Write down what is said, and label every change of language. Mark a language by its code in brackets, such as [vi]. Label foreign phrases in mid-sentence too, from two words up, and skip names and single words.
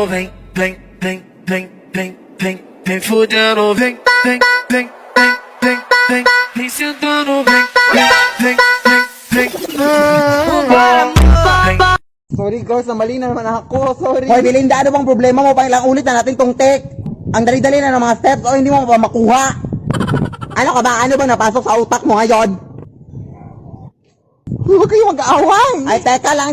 [pt] vem, vem, vem, vem, vem, vem, vem fudendo, vem, vem, vem, vem, vem, vem, vem sentando, vem, vem, vem, vem, vem. [tl] Sorry, girls, mali na naman ako. [en] Sorry. [tl] Hoy, Belinda, ano bang problema mo? Pang ilang ulit na natin tong take. Ang dali-dali na ng mga steps o hindi mo pa makuha. Ano ka ba? Ano bang napasok sa utak mo ngayon? Huwag kayo mag-aaway. Ay, teka lang.